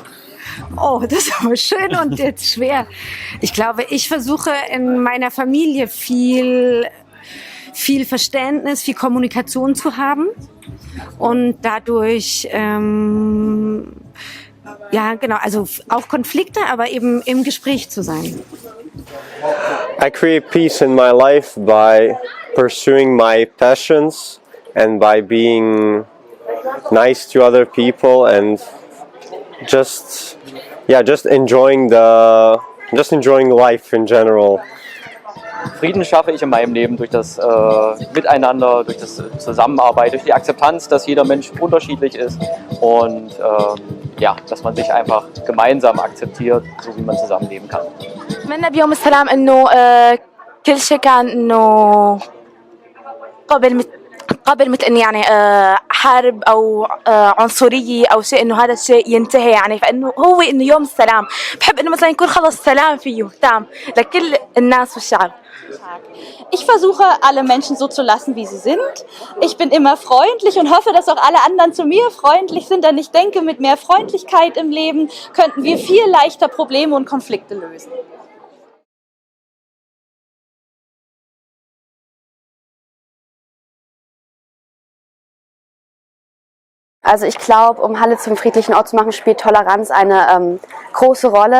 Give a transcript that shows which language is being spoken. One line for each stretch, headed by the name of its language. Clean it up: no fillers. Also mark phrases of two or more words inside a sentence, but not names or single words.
German: Oh, das ist aber schön und jetzt schwer. Ich glaube, ich versuche in meiner Familie viel Verständnis, viel Kommunikation zu haben und dadurch ja, genau, also auch Konflikte, aber eben im Gespräch zu sein.
English: I create peace in my life by pursuing my passions and by being nice to other people and just enjoying life in general.
German: Frieden schaffe ich in meinem Leben durch das Miteinander, durch das Zusammenarbeit, durch die Akzeptanz, dass jeder Mensch unterschiedlich ist und ja, dass man sich einfach gemeinsam akzeptiert, so wie man zusammenleben kann.
Arabic: أتمنى بيوم السلام إنه كل شيء كان إنه قبل مثل إنه يعني حرب أو عنصرية أو شيء إنه هذا الشيء ينتهي يعني فإنه هو إنه يوم السلام بحب إنه مثلا يكون خلص سلام فيه تام لكل الناس والشعب.
German: Ich versuche, alle Menschen so zu lassen, wie sie sind. Ich bin immer freundlich und hoffe, dass auch alle anderen zu mir freundlich sind, denn ich denke, mit mehr Freundlichkeit im Leben könnten wir viel leichter Probleme und Konflikte lösen. Also ich glaube, um Halle zum friedlichen Ort zu machen, spielt Toleranz eine große Rolle.